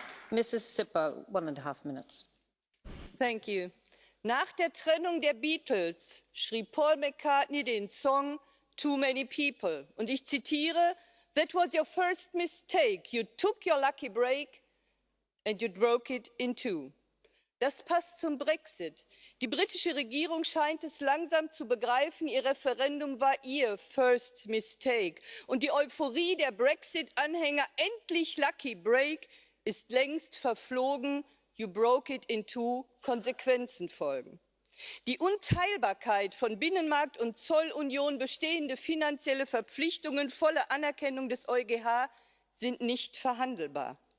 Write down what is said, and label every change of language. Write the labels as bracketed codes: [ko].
[en] Mrs. Sippel, 1.5 minutes. Thank you. [de] Nach der Trennung der Beatles schrieb Paul McCartney den Song Too Many People. Und ich zitiere: [en] That was your first mistake. You took your lucky break and you broke it in two. [de] Das passt zum Brexit. Die britische Regierung scheint es langsam zu begreifen, ihr Referendum war ihr [en] first mistake. [de] Und die Euphorie der Brexit-Anhänger, endlich [en] lucky break, [de] ist längst verflogen. [en] You broke it in two, [de] Konsequenzen folgen. Die Unteilbarkeit von Binnenmarkt und Zollunion, bestehende finanzielle Verpflichtungen, volle Anerkennung des EuGH sind nicht verhandelbar.